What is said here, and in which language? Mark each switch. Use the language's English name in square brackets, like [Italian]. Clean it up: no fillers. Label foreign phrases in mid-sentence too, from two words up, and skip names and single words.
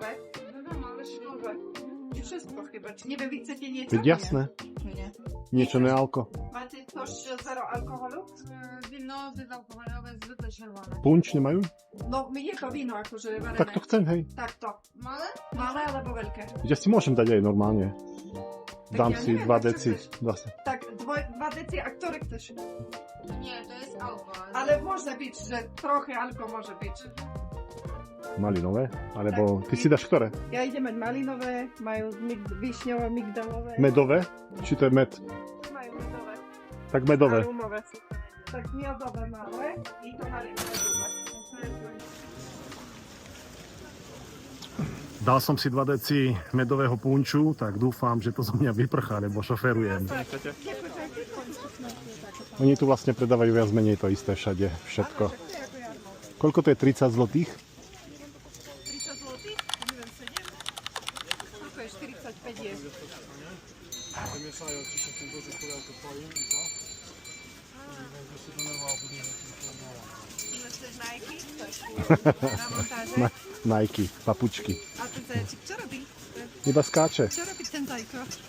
[Polish] Malinowe. I wszystko chyba. Czy nie wiem, wy chcecie nieco? [Slovak] Jasné, [Polish] Nie. [Slovak] niečo nealko. [Polish] Macie coś zero alkoholu? Wino bezalkoholowe, zwykle czerwone. [Slovak] Punč nemajú? No, je to wino akože varené. Tak to chcem, hej. Tak to. [Polish] Małe? [Slovak] Malé alebo veľké? Ja si môžem dať aj normálne. Dám ja si neviem, 2 tak čo deci. chceš? Vlastne. Tak, 2 deci, a ktoré chceš? [Polish] Nie, to jest alkohol. Ale może być, że trochę alko może być. [Slovak] Malinové? Alebo ty si dáš ktoré? Ja idem mať malinové, majú višňové, migdalové. Medové? Či to je med? Majú medové. Tak medové. A rumové sú. [Polish] Tak miodové malé i to malinové rumé. [Slovak] Dal som si 2 deci medového punču, tak dúfam, že to zo mňa vyprchá, lebo šoferujem. Oni tu vlastne predávajú viac menej to isté všade, všetko. Koľko to je? 30 zlotých? [Polish] 30 złotych? Nie wiem, 7? [Slovak] Koľko je? 45 je. [Polish] Wymieszają ci się w tym dużym pudełku twoim i co? I będziesz się denerwował później, że ci się Chcesz Nike? Na montaże? [Slovak] Nike, papučky. A ten zajacik, co robi? Iba skáče. [Polish] Co robi ten zajko?